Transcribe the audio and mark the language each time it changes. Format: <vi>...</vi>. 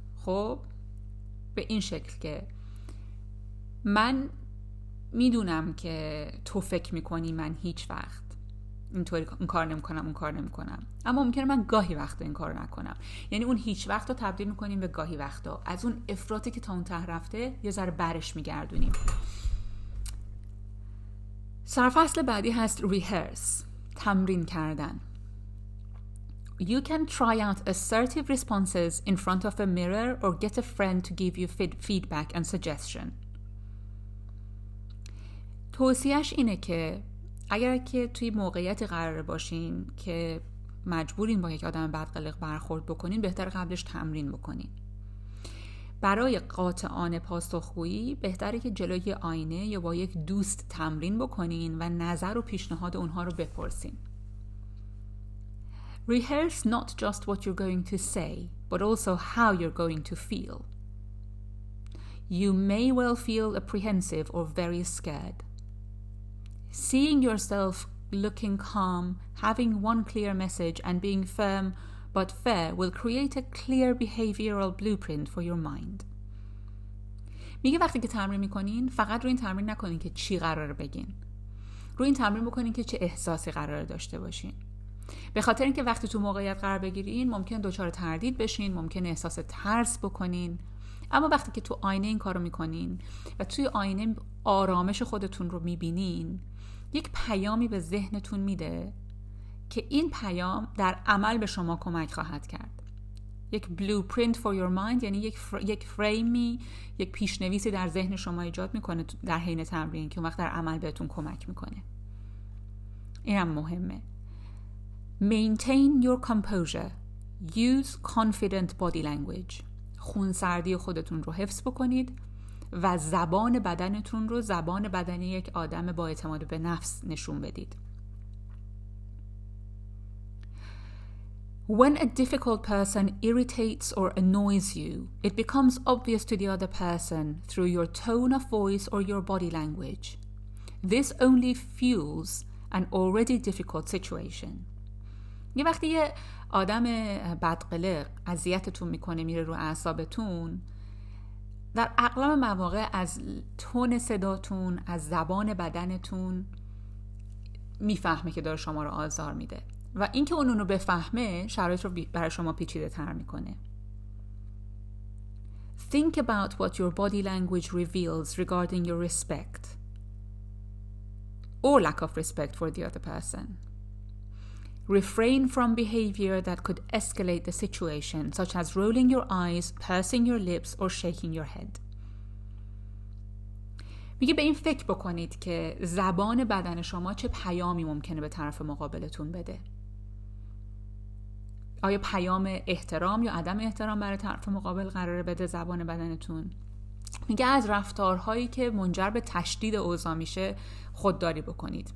<fa>خب به این شکل که من میدونم که تو فکر میکنی من هیچ وقت اینطوری این کار نمیکنم اون کار نمیکنم، اما ممکنه من گاهی وقتا این کارو نکنم. یعنی اون هیچ وقت رو تبدیل میکنیم به گاهی وقتا. از اون افراطی که تا اون ته رفته یه ذره برش میگردونیم. سرفصل بعدی هست rehearse، تمرین کردن.</fa> <en>You can try out assertive responses in front of a mirror or get a friend to give you feedback and suggestion.</en> <fa>توصیهش اینه که اگر که توی موقعیتی قرار باشین که مجبورین با یک آدم بدقلق برخورد بکنین، بهتر قبلش تمرین بکنین. برای قاطعانه پاسخگویی بهتره که جلوی آینه یا با یک دوست تمرین بکنین و نظر و پیشنهاد اونها رو بپرسین.</fa> <en>Rehearse not just what you're going to say, but also how you're going to feel. You may well feel apprehensive or very scared. Seeing yourself looking calm, having one clear message and being firm but fair will create a clear behavioral blueprint for your mind.</en> <fa>میگه وقتی که تمرین میکنین فقط روی این تمرین نکنین که چی قراره بگین. روی این تمرین بکنین که چه احساسی قراره داشته باشین. به خاطر اینکه وقتی تو موقعیت قرار بگیرین ممکن دچار تردید بشین، ممکن احساس ترس بکنین. اما وقتی که تو آینه این کارو میکنین و توی آینه آرامش خودتون رو میبینین، یک پیامی به ذهنتون میده که این پیام در عمل به شما کمک خواهد کرد. یک</fa> <en>blueprint for your mind،</en> <fa>یعنی یک فریمی، یک پیشنویسی در ذهن شما ایجاد میکنه در حین تمرین که اون وقت در عمل بهتون کمک میکنه. اینم مهمه.</fa> <en>Maintain your composure. Use confident body language.</en> <fa>خونسردی خودتون رو حفظ بکنید و زبان بدنتون رو زبان بدنی یک آدم با اعتماد به نفس نشون بدید.</fa> <en>When a difficult person irritates or annoys you, it becomes obvious to the other person through your tone of voice or your body language. This only fuels an already difficult situation.</en> <fa>یه وقتی یه آدم بدقلق اذیتتون میکنه، میره رو اعصابتون، در اغلب مواقع از تون صداتون، از زبان بدنتون میفهمه که داره شما رو آزار میده و اینکه اونو بفهمه شرایط رو برای شما پیچیده تر میکنه.</fa> <en>Think about what your body language reveals regarding your respect or lack of respect for the other person. Refrain from behavior that could escalate the situation, such as rolling your eyes, pursing your lips, or shaking your head.</en> <fa>میگه به این فکر بکنید که زبان بدن شما چه پیامی ممکنه به طرف مقابلتون بده. آیا پیام احترام یا عدم احترام برای طرف مقابل قراره بده زبان بدنتون؟ میگه از رفتارهایی که منجر به تشدید اوضاع میشه خودداری بکنید.</fa>